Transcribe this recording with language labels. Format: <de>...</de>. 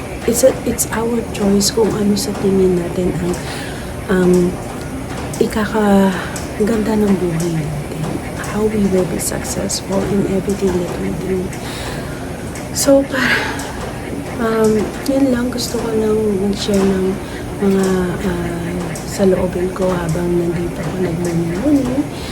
<en>It's our choice</en> <tl>kung ano sa tingin natin ang ikakaganda ng buhay natin.</tl> <en>How we will be successful in everything that we do.</en> <tl>So, yun lang. Gusto ko lang mag-share ng mga sa loobin ko habang nandito ako nagmumuni.</tl>